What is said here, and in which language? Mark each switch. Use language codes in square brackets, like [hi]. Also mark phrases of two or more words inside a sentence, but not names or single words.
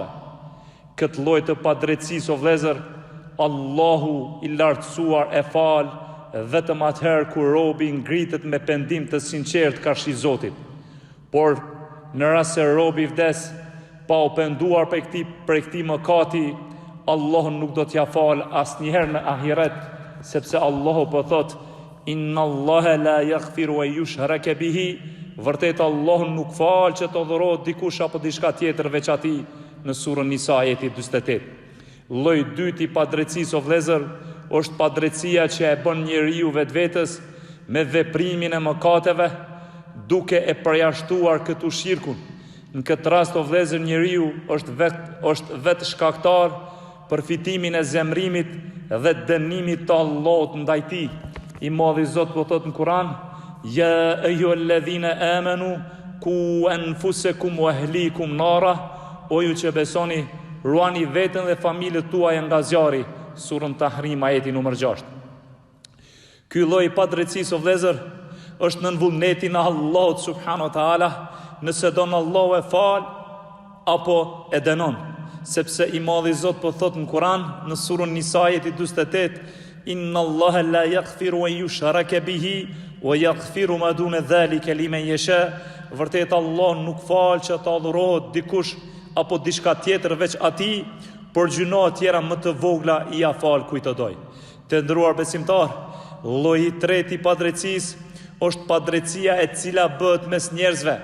[sq] Këtë lloj të padrejtësisë, o vëllezër, Allahu I lartësuar e fal vetëm atëherë kur robi ngritet me pendim të sinqert karshi Zotit. Por në rast se robi vdes pa u penduar për këtij mëkati, Allahu nuk do t'ja fal asnjëherë në ahiret, sepse Allahu po thotë: [ar] إن الله لا يغفر أن يشرك به. [sq] Vërtet Allahu nuk fal që të adhurohet dikush apo diçka tjetër veç Atij, në surën Nisa ajeti 48. Lloji I dytë I padrejtësisë, o vëllezër, është padrejtësia që e bën njeriu vetvetes me veprimin e mëkateve, duke e përjashtuar këtu shirkun. Në këtë rast, o vëllezër, njeriu është vetë shkaktar për fitimin e zemrimit dhe dënimit të Allahut ndaj tij. I madhi Zot po thot në Kur'an: [ar] يا أيها الذين آمنوا قوا أنفسكم وأهليكم نارا. [sq] O ju që besoni, ruani veten dhe familjet tuaja nga zjarri. Surën Tahrim ajeti numër 6. Ky lloj I padrejtësisë, o vëllezër, është nën vullnetin e Allahut [ar] سبحانه وتعالى, [sq] nëse don Allahu e fal apo e dënon. Sepse I madhi Zot po thot në Kur'an në surën Nisa ajeti 48: [ar] إن الله لا يغفر أن يشرك به ويغفر ما دون ذلك لمن يشاء. [sq] Vërtet Allah nuk fal që të adhurohet dikush apo diçka tjetër veç Atij, por gjuna tjera më të vogla I ja fal kujt të doj. Të nderuar besimtar, lloji I tretë I padrejtësisë është padrejtësia e cila bëhet mes njerëzve.